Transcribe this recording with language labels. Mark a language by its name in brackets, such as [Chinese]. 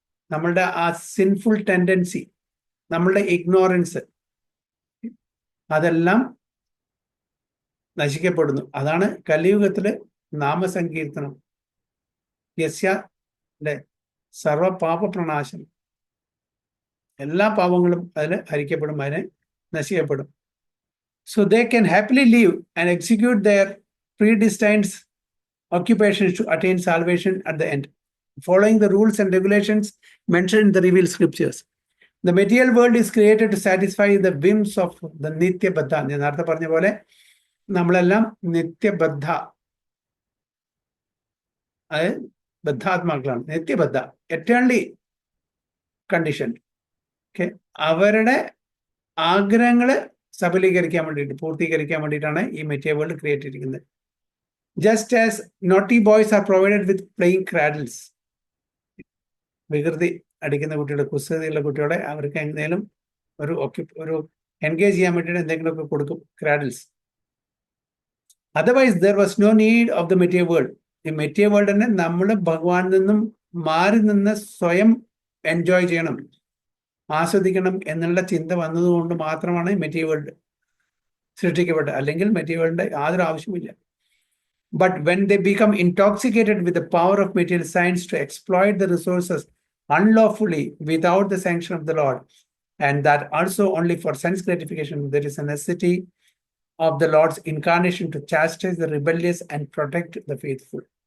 [Malayalam] നമ്മളുടെ ആ sinful tendency, നമ്മളുടെ ഇഗ്നോറൻസ്, അതെല്ലാം നശിക്കപ്പെടുന്നു. അതാണ് കലിയുഗത്തില് നാമസങ്കീർത്തനം. [Sanskrit] യസ്യ സർവ പാപ പ്രണാശനം. [Malayalam] എല്ലാ പാപങ്ങളും അതിൽ ഹരിക്കപ്പെടും, അതിനെ നശിക്കപ്പെടും. [English] So they can happily live and execute their predestined occupations to attain salvation at the end, following the rules and regulations mentioned in the revealed scriptures. The material world is created to satisfy the whims of the Nitya Baddha. [Malayalam] ഞാൻ നേരത്തെ പറഞ്ഞ പോലെ നമ്മളെല്ലാം നിത്യബദ്ധ, അതായത് ബദ്ധാത്മാക്കളാണ്. നിത്യബദ്ധ, [English] Eternally conditioned. [Malayalam] Okay, അവരുടെ ആഗ്രഹങ്ങള് സബലീകരിക്കാൻ വേണ്ടിയിട്ട്, പൂർത്തീകരിക്കാൻ വേണ്ടിയിട്ടാണ് ഈ മെറ്റീരിയൽ വേൾഡ് ക്രിയേറ്റ് ചെയ്തിരിക്കുന്നത്. [English] Just as naughty boys are provided with playing cradles. [Malayalam] വികൃതി അടിക്കുന്ന കുട്ടികളെ, കുസൃതിയുള്ള കുട്ടികളെ അവർക്ക് എന്തെങ്കിലും ഒരു എൻഗേജ് ചെയ്യാൻ വേണ്ടിയിട്ട് എന്തെങ്കിലുമൊക്കെ കൊടുക്കും, ക്രാഡിൽസ്. [English] Otherwise there was no need of the material world. [Malayalam] ഈ മെറ്റീരിയൽ വേൾഡ് തന്നെ നമ്മൾ ഭഗവാനിൽ നിന്നും മാറി നിന്ന് സ്വയം എൻജോയ് ചെയ്യണം, ആസ്വദിക്കണം എന്നുള്ള ചിന്ത വന്നതുകൊണ്ട് മാത്രമാണ് മെറ്റീരിയൽ വേൾഡ് സൃഷ്ടിക്കപ്പെട്ടത്. അല്ലെങ്കിൽ മെറ്റീരിയൽ വേൾഡിന്റെ യാതൊരു ആവശ്യമില്ല. [English] But when they become intoxicated with the power of material science to exploit the resources unlawfully without the sanction of the Lord, and that also only for sense gratification, there is a necessity of the Lord's incarnation to chastise the rebellious and protect the faithful.